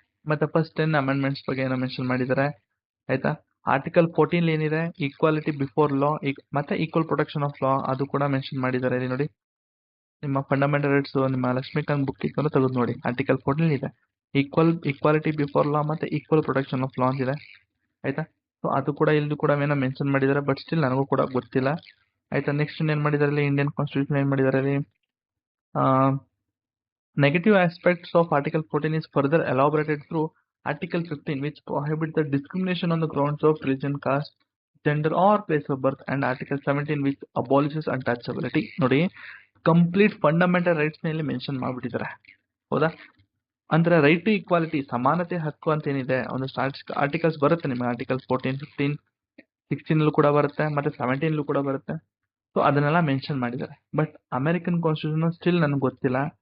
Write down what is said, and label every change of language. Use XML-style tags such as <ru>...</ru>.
<kn>ಮತ್ತೆ first 10 amendments ಬಗ್ಗೆ ಏನೋ ಮೆನ್ಷನ್ ಮಾಡಿದ್ದಾರೆ. ಆಯ್ತಾ, ಆರ್ಟಿಕಲ್ 14 ಏನಿದೆ ಈಕ್ವಾಲಿಟಿ ಬಿಫೋರ್ ಲಾ ಮತ್ತೆ ಈಕ್ವಲ್ ಪ್ರೊಟೆಕ್ಷನ್ ಆಫ್ ಲಾ ಅದು ಕೂಡ ಮೆನ್ಷನ್ ಮಾಡಿದ್ದಾರೆ ಇಲ್ಲಿ ನೋಡಿ. ನಿಮ್ಮ ಫಂಡಮೆಂಟಲ್ ರೈಟ್ಸ್ ನಿಮ್ಮ ಲಕ್ಷ್ಮೀಕಾಂತ್ ಬುಕ್ ಇಟ್ಕೊಂಡು ತೆಗೆದು ನೋಡಿ. ಆರ್ಟಿಕಲ್ 14 ಇದೆ ಈಕ್ವಾಲಿಟಿ ಬಿಫೋರ್ ಲಾ ಮತ್ತೆ ಈಕ್ವಲ್ ಪ್ರೊಟೆಕ್ಷನ್ ಆಫ್ ಲಾ ಇದೆ. ಆಯ್ತಾ, ಸೊ ಅದು ಕೂಡ ಇಲ್ಲಿ ಕೂಡ ಏನೋ ಮೆನ್ಷನ್ ಮಾಡಿದ್ದಾರೆ. ಬಟ್ ಸ್ಟಿಲ್ ನನಗೂ ಕೂಡ ಗೊತ್ತಿಲ್ಲ. ಆಯ್ತಾ, ನೆಕ್ಸ್ಟ್ ಏನ್ ಮಾಡಿದ್ದಾರೆ ಇಲ್ಲಿ</kn> <en>Indian constitution ಏನ್ ಮಾಡಿದ್ದಾರೆ ಇಲ್ಲಿ, negative aspects of Article 14 is further elaborated through Article 15, which prohibits the discrimination on the grounds of religion, caste, gender or place of birth, and Article 17, which abolishes untouchability.</en> <kn>ನೋಡಿ, complete fundamental rights ನಲ್ಲಿ mention ಮಾಡ್ಬಿಟ್ಟಿದ್ದಾರೆ. ಹೌದಾ, ಅಂದ್ರೆ right to equality ಸಮಾನತೆ ಹಕ್ಕು ಅಂತ ಏನಿದೆ ಒಂದು articles ಬರುತ್ತೆ ನಿಮಗೆ. ಆರ್ಟಿಕಲ್ 14, 15, 16 ಕೂಡ ಬರುತ್ತೆ, ಮತ್ತೆ 17 ಕೂಡ ಬರುತ್ತೆ. ಸೊ ಅದನ್ನೆಲ್ಲ ಮೆನ್ಷನ್ ಮಾಡಿದ್ದಾರೆ. ಬಟ್ ಅಮೆರಿಕನ್ ಕಾನ್ಸ್ಟಿಟ್ಯೂಷನ್ ಸ್ಟಿಲ್ ನನಗೆ ಗೊತ್ತಿಲ್ಲ.</kn>